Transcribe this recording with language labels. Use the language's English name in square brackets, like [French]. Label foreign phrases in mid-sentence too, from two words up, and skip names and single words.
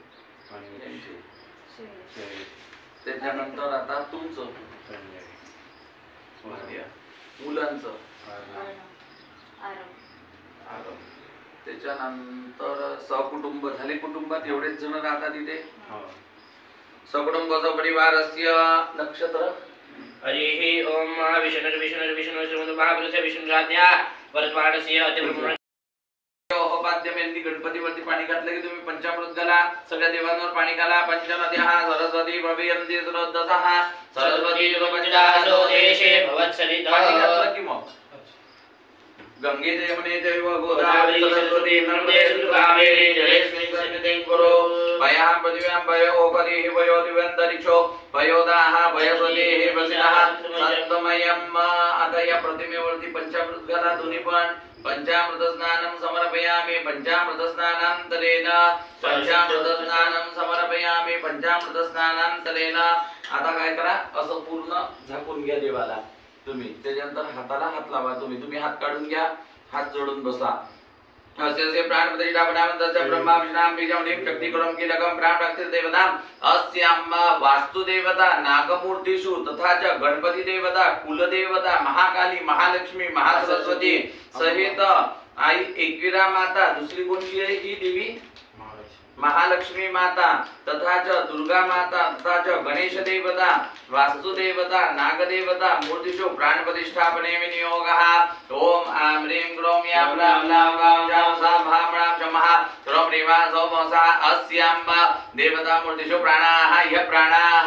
[Marathi] त्याच्यानंतर आता तुमचं मुलांचं त्याच्यानंतर सहकुटुंब झाले कुटुंबात एवढेच जण राहतात इथे [Sanskrit] सकुटुंबाचा परिवारस्य नक्षत्र हरिः ओम विष्णु महापुरुष विष्णुराज्ञा वर्तमानस्य अतिब्रह्म [Marathi] होपाद्यम यांनी गणपतीवरती पाणी घातलं की तुम्ही पंचामृत घाला सगळ्या देवांवर पाणी घाला [Sanskrit] पंचनद्या सरस्वती प्रभियन्ति स्रोतसः सरस्वती रूपजासो देशे भवत्सरितः [Marathi] पाणी घातलं की मग [Sanskrit] गंगे यमुने चैव गोदावरी सरस्वती नर्मदे सिंधु कावेरी जलेस्मिन् सन्निधिं कुरु भयां पृथिव्यां भयोपरिः भयोदिवन्तरिक्षो भयोदाः भयस्वतीः वसिनः सत्त्वमयम् अतय प्रतिमेवृत्ति [Marathi] पंचामृतघला दोन्ही पण [Sanskrit] पंचामृत स्नानं समर्पयामि पंचामृत स्नानांतरेण पंचामृत स्नानं समर्पयामि पंचामृत स्नानांतरेण। [Marathi] आता काय करा असं पूर्ण झाकून घ्या देवाला तुम्ही, त्याच्यानंतर हाताला हात लावा तुम्ही हात काढून घ्या, हात जोडून बसा। [Sanskrit] अस्य प्राणपतिष्ठा बनावन्तस्य ब्रह्मा विष्णां बीजमणिं शक्तिकरं कीलकं प्राणभक्ति देवताम् अस्याम् वास्तुदेवता नागमूर्तिषु तथा च गणपति देवता कुलदेवता महाकाली महालक्ष्मी महासरस्वती [Marathi] सहित आई एकविरा माता, दुसरी कोणती आहे [Sanskrit] ही देवी महालक्ष्मी माता तथा च दुर्गा माता तथा च गणेश देवता वास्तुदेवता नागदेवता मूर्तिषु प्राणप्रतिष्ठापने विनियोगः। ओम आं ह्रीं ग्रौं यां रां लां वां जां सां भां रां चमः ह्रौं ह्रीं सौमसा अस्यां देवता मूर्तिषु प्राणाः ह्य प्राणाः।